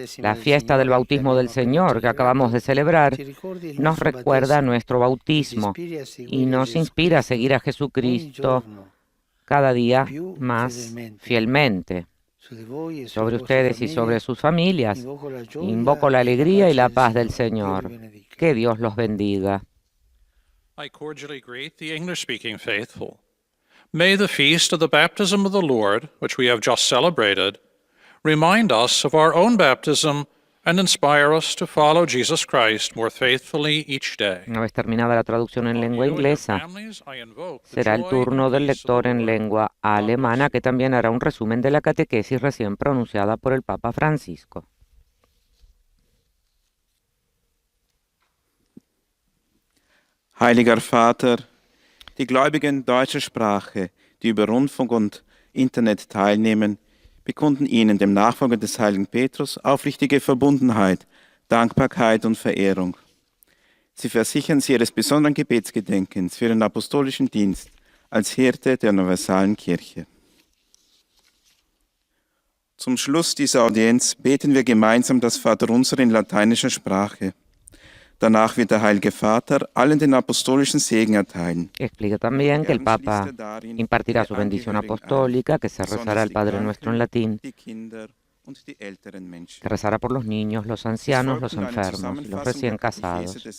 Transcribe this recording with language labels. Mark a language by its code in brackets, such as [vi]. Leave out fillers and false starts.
[es] La fiesta del bautismo del Señor que acabamos de celebrar nos recuerda nuestro bautismo y nos inspira a seguir a Jesucristo cada día más fielmente sobre ustedes y sobre sus familias. Invoco la alegría y la paz del Señor. Que Dios los bendiga. [en] I cordially greet the English-speaking faithful. May the feast of the baptism of the Lord, which we have just celebrated, remind us of our own baptism and inspire us to follow Jesus Christ more faithfully each day. [es] Una vez terminada la traducción en lengua inglesa, será el turno del lector en lengua alemana, que también hará un resumen de la catequesis recién pronunciada por el Papa Francisco. [de] Heiliger Vater, die Gläubigen deutscher Sprache, die über Rundfunk und Internet teilnehmen, bekunden Ihnen, dem Nachfolger des heiligen Petrus, aufrichtige Verbundenheit, Dankbarkeit und Verehrung. Sie versichern Sie Ihres besonderen Gebetsgedenkens für Ihren apostolischen Dienst als Hirte der universalen Kirche. Zum Schluss dieser Audienz beten wir gemeinsam das Vaterunser in lateinischer Sprache. Danach wird der Heilige Vater allen den apostolischen Segen erteilen. [es] Explica también que el Papa impartirá su bendición apostólica, que se rezará el Padre Nuestro en latín, que rezará por los niños, los ancianos, los enfermos y los recién casados.